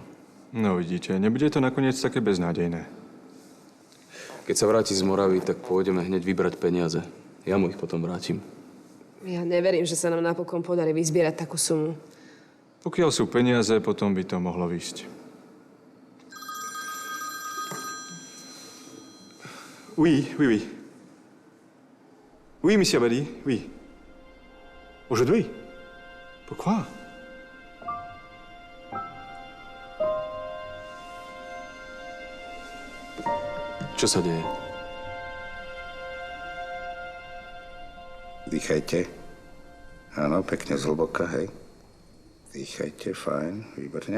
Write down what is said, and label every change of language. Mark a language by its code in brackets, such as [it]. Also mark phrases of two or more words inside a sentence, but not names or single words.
[sk] No vidíte, nebude to nakoniec také beznádejné. Keď sa vráti z Moravy, tak pôjdeme hneď vybrať peniaze. Ja mu ich potom vrátim. Ja neverím, že sa nám napokon podarí vyzbierať takú sumu. Pokiaľ sú peniaze, potom by to mohlo výsť. [fr] Oui, oui, oui. Oui, monsieur Abadi, oui. Aujourd'hui? Pourquoi? [sk] Čo sa deje? Dýchajte. Áno, pekne zhlboka, hej. Dýchajte, fajn, výborne.